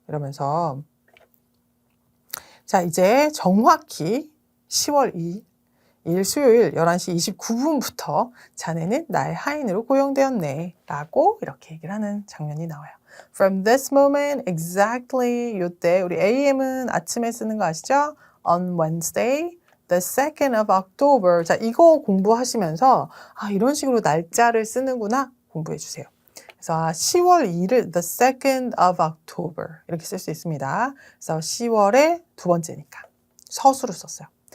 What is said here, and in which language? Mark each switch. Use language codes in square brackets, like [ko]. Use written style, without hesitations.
[ko] 이러면서 자, 이제 정확히 10월 2일 수요일 11시 29분부터 자네는 나의 하인으로 고용되었네 라고 이렇게 얘기를 하는 장면이 나와요. [en] From this moment, exactly [ko] 요때 우리 AM은 아침에 쓰는 거 아시죠? [en] On Wednesday, the 2nd of October. [ko] 자, 이거 공부하시면서 이런 식으로 날짜를 쓰는구나 공부해 주세요. 그래서 10월 2일, [en] the 2nd of October [ko] 이렇게 쓸 수 있습니다. 그래서 10월의 두 번째니까 서술을 썼어요.